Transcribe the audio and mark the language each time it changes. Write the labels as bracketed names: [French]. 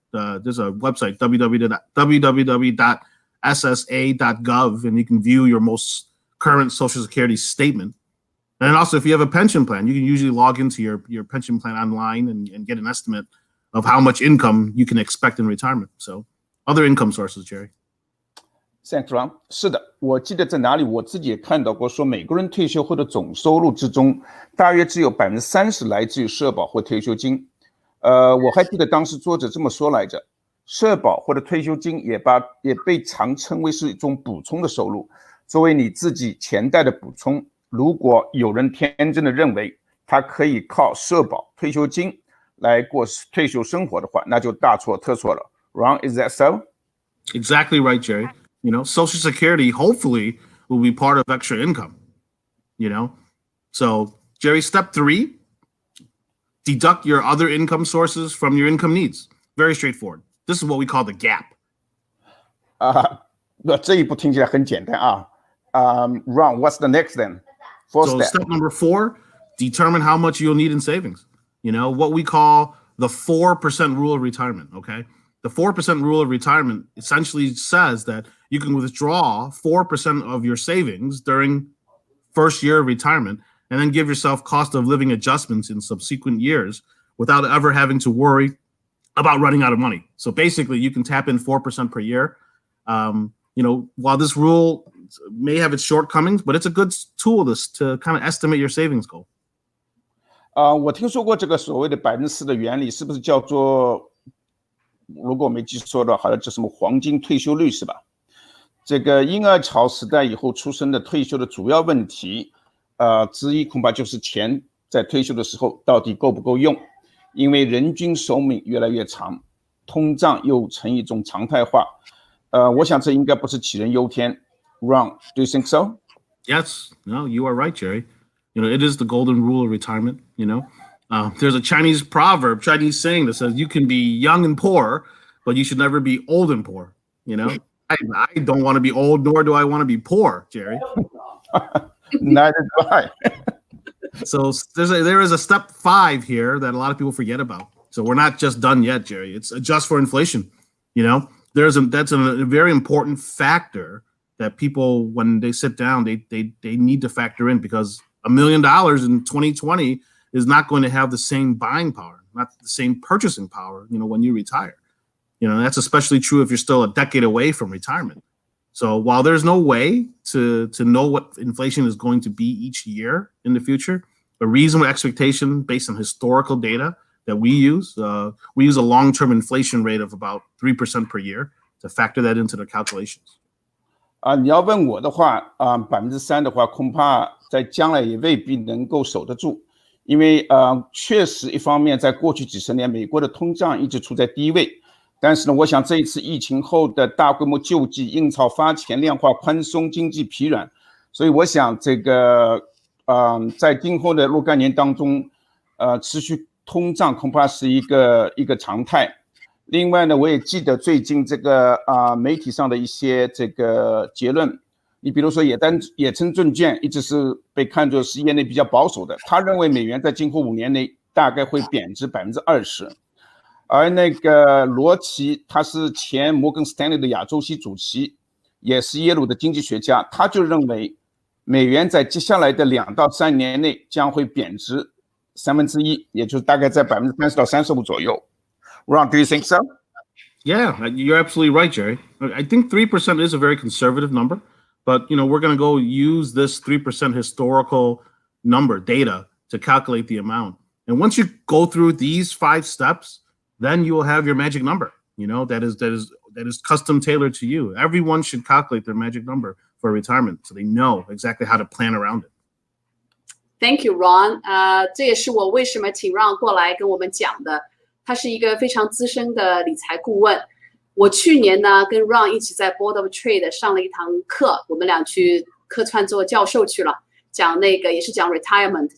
[English] There's a website, www.ssa.gov, and you can view your most current Social Security statement. And then also, if you have a pension plan, you can usually log into your pension plan online and get an estimate of how much income you can expect in retirement. So other income sources, Jerry. Thanks, Ron. [Chinese] 是的，我记得在哪里我自己也看到过，说美国人退休后的总收入之中，大约只有30%来自于社保或退休金。我还记得当时作者这么说来着：社保或者退休金也被常称为是一种补充的收入，作为你自己钱袋的补充。如果有人天真的认为他可以靠社保、退休金来过退休生活的话，那就大错特错了。 [English] Ron, is that so? Exactly right, Jerry. Social Security hopefully will be part of extra income. So Jerry, step 3, deduct your other income sources from your income needs. Very straightforward. This is what we call the gap. [Chinese] 这一步听起来很简单啊。 [English] Ron, what's the next then? Step number 4, determine how much you'll need in savings. What we call the 4% rule of retirement, okay? The 4% rule of retirement essentially says that you can withdraw 4% of your savings during first year of retirement and then give yourself cost of living adjustments in subsequent years without ever having to worry about running out of money. So basically, you can tap in 4% per year. While this rule may have its shortcomings, but it's a good tool to kind of estimate your savings goal. [Chinese] 我听说过这个所谓的4%的原理，是不是叫做，如果我没记错的，好像叫什么黄金退休率是吧？这个婴儿潮时代以后出生的退休的主要问题，之一恐怕就是钱在退休的时候到底够不够用，因为人均寿命越来越长，通胀又成一种常态化。我想这应该不是杞人忧天。 [English] Ron, do you think so? Yes, no, you are right, Jerry. It is the golden rule of retirement. There's a Chinese proverb, Chinese saying that says you can be young and poor, but you should never be old and poor. I don't want to be old, nor do I want to be poor, Jerry. Neither do I. So there is a step 5 here that a lot of people forget about. So we're not just done yet, Jerry. It's adjust for inflation. That's a very important factor that people, when they sit down, they need to factor in, because $1 million in 2020 is not going to have the same buying power, not the same purchasing power, when you retire. That's especially true if you're still a decade away from retirement. So while there's no way to know what inflation is going to be each year in the future, a reasonable expectation based on historical data that we use a long-term inflation rate of about 3% per year to factor that into the calculations. [Chinese] 你要问我的话，3%的话，恐怕在将来也未必能够守得住，因为确实一方面在过去几十年，美国的通胀一直处在低位，但是呢，我想这一次疫情后的大规模救济、印钞发钱、量化宽松、经济疲软，所以我想这个在今后的若干年当中，持续通胀恐怕是一个常态。另外呢，我也记得最近这个媒体上的一些这个结论，你比如说野村证券一直是被看作是业内比较保守的，他认为美元在今后5年内大概会贬值20%，而那个罗奇他是前摩根斯坦利的亚洲系主席，也是耶鲁的经济学家，他就认为美元在接下来的2到3年内将会贬值1/3，也就是大概在30%到35%左右。 [English] Ron, do you think so? Yeah, you're absolutely right, Jerry. I think 3% is a very conservative number, but we're going to go use this 3% historical number data to calculate the amount. And once you go through these 5 steps, then you will have your magic number. That is custom tailored to you. Everyone should calculate their magic number for retirement, so they know exactly how to plan around it. Thank you, Ron. [Chinese] 这也是我为什么请 Ron 过来跟我们讲的。他是一个非常资深的理财顾问。我去年呢跟 Ron 一起在 Board of Trade 上了一堂课，我们俩去客串做教授去了，讲也是讲 retirement。